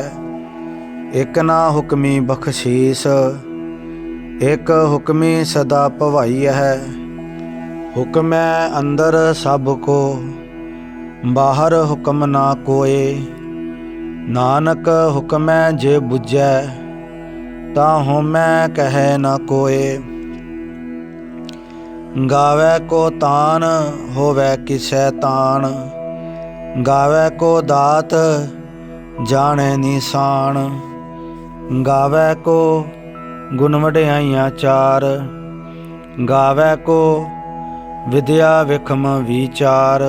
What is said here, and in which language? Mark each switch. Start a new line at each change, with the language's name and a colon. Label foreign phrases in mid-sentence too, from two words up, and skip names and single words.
Punjabi: ਏਕ ਨਾ ਹੁਕਮੀ ਬਖਸ਼ੀਸ, ਏਕ ਹੁਕਮੀ ਸਦਾ ਭਵਾਈ ਹੈ। ਹੁਕਮੈ ਅੰਦਰ ਸਭ ਕੋ, ਬਾਹਰ ਹੁਕਮ ਨਾ ਕੋਇ। ਨਾਨਕ ਹੁਕਮੈ ਜੇ ਬੁਝੈ, ਤਾਂ ਹੋਮੈ ਕਹੇ ਨ ਕੋਇ। ਗਾਵੈ ਕੋ ਤਾਨ ਹੋਵੈ ਕਿਸੈ ਤਾਨ, ਗਾਵੈ ਕੋ ਦਾਤ ਜਾਣੇ ਨਿਸ਼ਾਨ। ਗਾਵੈ ਕੋ ਗੁਣ ਵਡਿਆਈਆਂ ਚਾਰ, ਗਾਵੈ ਕੋ ਵਿਦਿਆ ਵਿਖਮ ਵੀਚਾਰ।